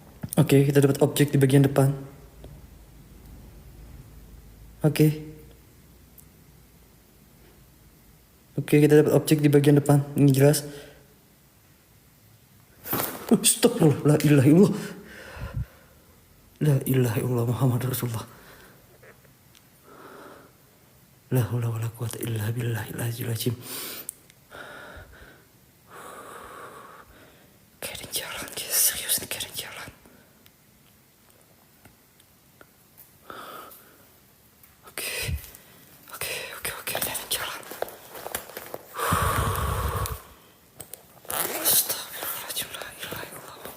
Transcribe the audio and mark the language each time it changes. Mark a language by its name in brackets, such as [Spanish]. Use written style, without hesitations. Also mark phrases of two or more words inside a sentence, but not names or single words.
[Indonesian] Oke, kita dapat objek di bagian depan. Oke. Oke, kita dapat objek di bagian depan. Ini jelas. Astagfirullah, [Arabic] لا إله إلا الله. لا إله إلا الله محمد رسول الله. لا حول ولا قوة إلا بالله العزيز العظيم. [Indonesian] Kayak ada jalan, guys. Serius nih, kayak ada jalan. Oke. Oke, ada jalan. Astagfirullahaladzim, [Arabic] لا إله إلا الله.